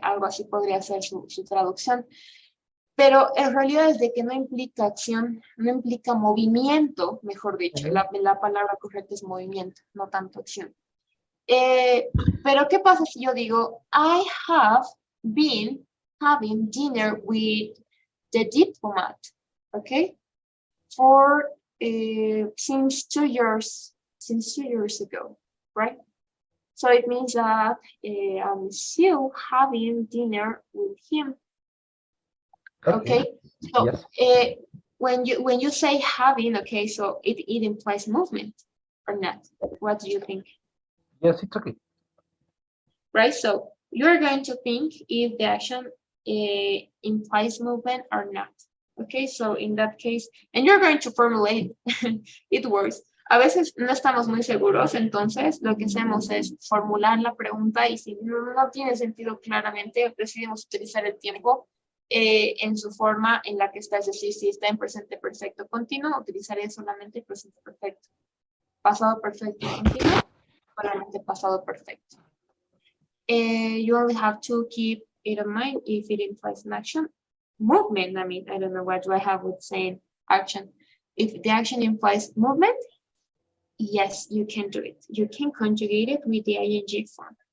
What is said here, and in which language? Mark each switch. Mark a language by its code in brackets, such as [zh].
[es] Algo así podría ser su traducción. Pero en realidad es de que no implica acción, no implica movimiento, mejor dicho. La palabra correcta es movimiento, no tanto acción. Pero ¿qué pasa si yo digo, [en] I have been having dinner with the diplomat, okay? For since 2 years ago, right? So it means that I'm still having dinner with him. Okay, so yes. when you say having, okay, so it implies movement or not? What do you think? Yes, it's okay. Right, so you're going to think if the action implies movement or not. Okay, so in that case, and you're going to formulate it works. [es] A veces no estamos muy seguros, entonces lo que hacemos es formular la pregunta y si no tiene sentido claramente, decidimos utilizar el tiempo en su forma en la que está, es decir, si está en presente perfecto continuo, utilizaré solamente el presente perfecto. Pasado perfecto continuo, solamente pasado perfecto. [en] You only have to keep it in mind if it implies an action. Movement, I mean, I don't know what do I have with saying action. If the action implies movement, yes, you can do it. You can conjugate it with the ing form.